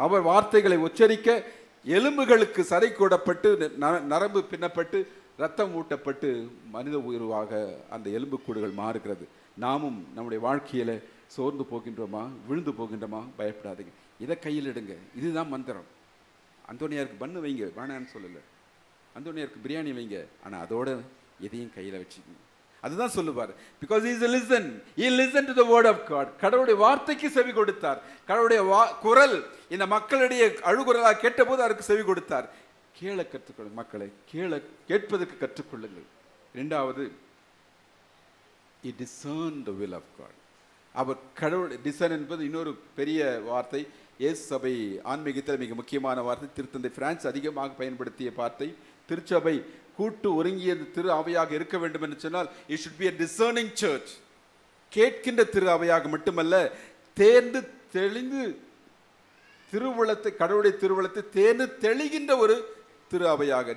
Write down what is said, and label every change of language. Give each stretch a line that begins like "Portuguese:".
Tamil: அவர் வார்த்தைகளை உச்சரிக்க எலும்புகளுக்கு சரை கூடப்பட்டு நரம்பு பின்னப்பட்டு ரத்தம் ஊட்டப்பட்டு மனித உயிர்வாக அந்த எலும்புக்கூடுகள் மாறுகிறது. நாமும் நம்முடைய வாழ்க்கையில சோர்ந்து போகின்றோமா, விழுந்து போகின்றோமா? பயப்படாதீங்க, இதை கையில் எடுங்க. இதுதான் மந்திரம். அந்தோனியாருக்கு பண்ணு வைங்க, வேணான்னு சொல்லலை. அந்தோனியாருக்கு பிரியாணி வைங்க, ஆனால் அதோட எதையும் கையில் வச்சுக்கோங்க. அதுதான் சொல்லுவார்.
English: Because he listened to the word of God.
Tamil: கடவுளுடைய வார்த்தைக்கு செவி கொடுத்தார். கடவுளுடைய குரல் இந்த மக்களுடைய அழுகுரலாக கேட்டபோது அதற்கு செவி கொடுத்தார். கேள கற்றுக்கொள்ளுங்கள் மக்களை, கேட்பதற்கு கற்றுக்கொள்ளுங்கள்.
English: இரண்டாவது, he discerned the will of God.
Tamil: அவர் கடவுள் டிசர்ன் என்பது இன்னொரு பெரிய வார்த்தை. இயேசு சபை ஆன்மீகத்தில் மிக முக்கியமான வார்த்தை. திருத்தந்தை பிரான்ஸ் அதிகமாக பயன்படுத்திய வார்த்தை. திருச்சபை கூட்டு ஒருங்கிய திரு அவையாக இருக்க வேண்டும் என்று சொன்னால்
English: it should be a discerning church.
Tamil: கேட்கின்ற திரு அவையாக மட்டுமல்ல, தேர்ந்து தெளிந்து திருவுளத்தை, கடவுளுடைய திருவுளத்தை தேர்ந்து தெளிகின்ற ஒரு திரு அவையாக.